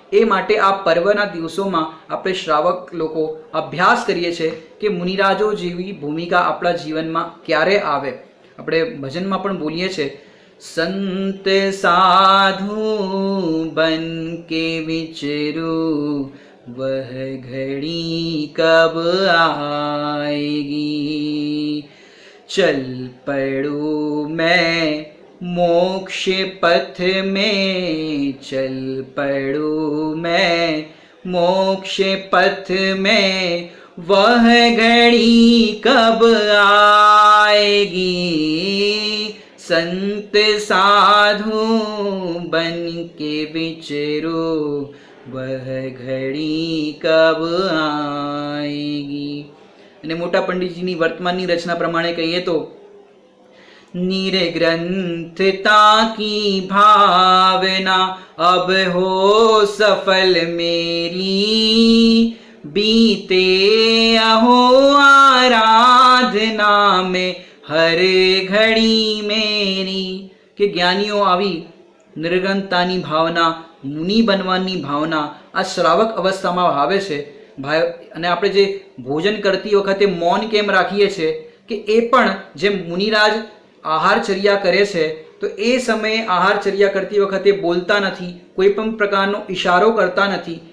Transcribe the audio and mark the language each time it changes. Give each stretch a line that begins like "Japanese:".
Gujarati: એ માટે આ પર્વના દિવસોમાં આપણે શ્રાવક લોકો અભ્યાસ કરીએ છીએ કે મુનિરાજો જેવી ભૂમિકા આપણા જીવનમાં ક્યારે આવે. આપણે ભજનમાં પણ બોલીએ છીએ,
Hindi: સંત સાધુ બન કે વિચરું વહ ઘડી કબ આएगी. चल पड़ूं मैं मोक्ष पथ में, चल पड़ूं मैं मोक्ष पथ में, वह घड़ी कब आएगी, संत साधु बन के विचरो, वह घड़ी कब आएगी।
Gujarati: અને મોટા પંડિતજીની વર્તમાનની રચના પ્રમાણે કહીએ તો
Hindi: निर्ग्रंथता की भावना अब हो सफल मेरी, बीते अहो आराधना में हर घड़ी मेरी।
Gujarati: કે જ્ઞાનીઓ આવી નિર્ગ્રંથતાની ભાવના, મુનિ બનવાની ભાવના આ શ્રાવક અવસ્થામાં આવે છે ભાઈ. અને આપણે જે ભોજન કરતી વખતે મૌન કેમ રાખીએ છીએ કે એ પણ જેમ મુનિરાજ આહારચર્યા કરે છે તો એ સમયે આહારચર્યા કરતી વખતે બોલતા નથી, કોઈ પણ પ્રકારનો ઈશારો કરતા નથી.